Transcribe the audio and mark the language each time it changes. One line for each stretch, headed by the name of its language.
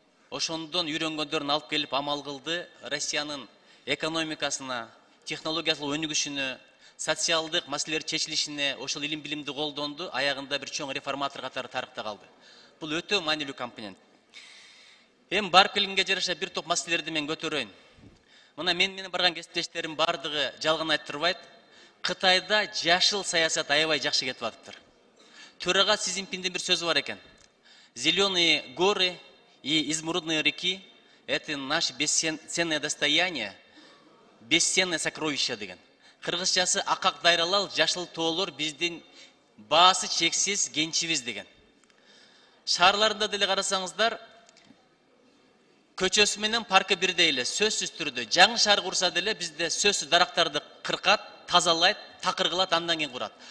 Kyrgyz: Ошондон үйрөнгөндөрүн алып келип амал кылды. Россиянын экономикасына, технологиялык өнүгүшүнө, социалдык маселелер чечилишине ошол илим билимди колдонду, аягында бир чоң реформатор катары тарыхта калды. Бул өтө маанилүү компонент. Эми барып келгенге жараша бир топ маселелерди мен көтөрөйүн. Мына менен барган кесиптештерим бардыгы жалган айтып турбайт. Кытайда жашыл саясат аябай жакшы кетип атыптыр. Төрага Си Цзиньпиндин бир сөзү бар экен.
Russian: Зеленые горы и изумрудные реки – это наше бесценное достояние, бесценное сокровище деген.
Kyrgyz: Кыргызчасы акак дайралал, жашыл тоолор биздин баасы чексиз кенчибиз деген. Шаарларында деле карасаңыздар, көчөсү менен паркы бирдей эле, сөзсүз түрдө. Жаңы шаар курса деле бизде сөзсүз дарактарды кыркат, тазалайт, такыр кылат, андан кийин курат.